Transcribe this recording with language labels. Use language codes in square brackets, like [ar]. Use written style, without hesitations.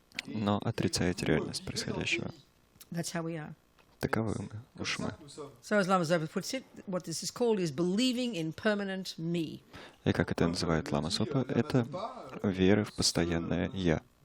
[ru] но отрицаете реальность происходящего. [en] That's how we are. [ru] Таковы мы, уж мы. [en] So as Lama Zopa puts it, what this is called is believing in permanent me. [ru] И как это называет Лама Зопа, это вера в постоянное «я».